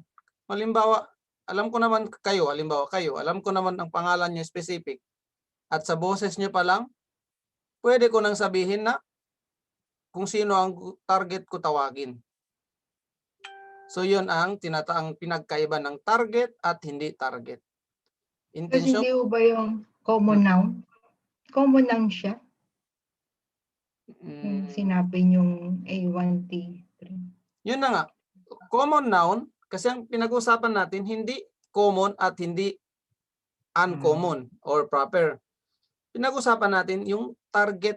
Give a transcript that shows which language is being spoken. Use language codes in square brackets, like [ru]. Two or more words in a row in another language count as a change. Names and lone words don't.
[tl] Halimbawa, alam ko naman kayo, alam ko naman ang pangalan niyo specific. At sa boses niyo pa lang, pwede ko nang sabihin na kung sino ang target ko tawagin. So yun ang pinagkaiba ng target at hindi target. Kasi Intention, hindi ba yung [en] common noun? Common noun [tl] siya. Yung sinabi yung A1T3. yun na nga. [en] common noun, [tl] kasi ang pinag-usapan natin, hindi common at hindi [en] uncommon or proper. [tl] Pinag-usapan natin yung target